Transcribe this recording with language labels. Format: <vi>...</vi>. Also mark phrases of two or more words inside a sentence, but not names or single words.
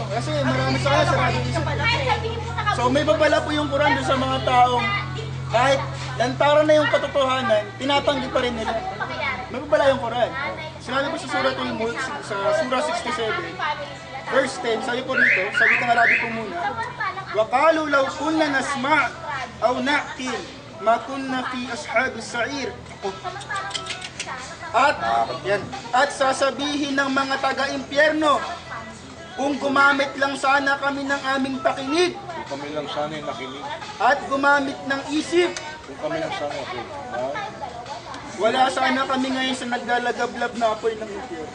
<tl>Kasi marami sa kanya sarado isip. So may babala po yung Quran dun sa mga taong kahit lantaran na yung katotohanan, tinatanggi pa rin nila. May babala yung Quran. Sinabi po sa Suratul Mulk, sa Surah 67, verse 10, sabi po rito, sabi ng Arabi po muna,</tl> <ar>وَقَالُوا لَوْ كُنَّا نَسْمَعْ أَوْ نَعْقِلْ مَا كُنَّا فِي أَصْحَابِ السَّعِيرِ.</ar> <tl>nakakot yan. At sasabihin ng mga taga-impyerno, kung gumamit lang sana kami ng aming pakinig Kung kami lang sana yung nakinig. at gumamit ng isip, Kung kami lang sana, okay. Ah, wala sana kami ngayon sa naglalagablab na apoy ng impyerno.</tl>